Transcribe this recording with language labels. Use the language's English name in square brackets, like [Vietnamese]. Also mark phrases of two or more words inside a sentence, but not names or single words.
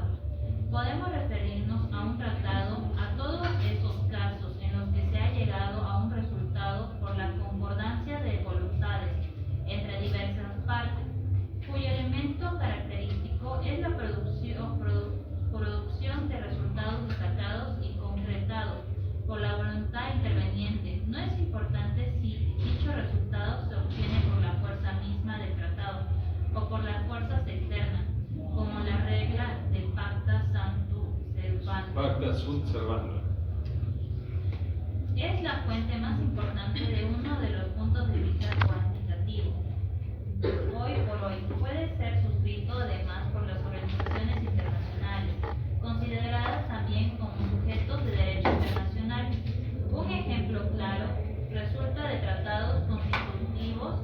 [Spanish] Podemos referirnos a un tratado a todos esos casos en los que se ha llegado a un resultado por la concordancia de voluntades entre diversas partes, cuyo elemento característico es la producción de resultados destacados y concretados por la voluntad interveniente. No es importante si dicho resultado se obtiene por la fuerza misma del tratado o por las fuerzas externas, como la regla del [Latin] pacta sunt servanda. Pacta sunt servanda. [Spanish] es la fuente más importante de uno de los puntos de vista cuantitativos. Hoy por hoy puede ser suscrito además por las organizaciones internacionales, consideradas también como sujetos de derecho internacional. Un ejemplo claro resulta de tratados constitutivos.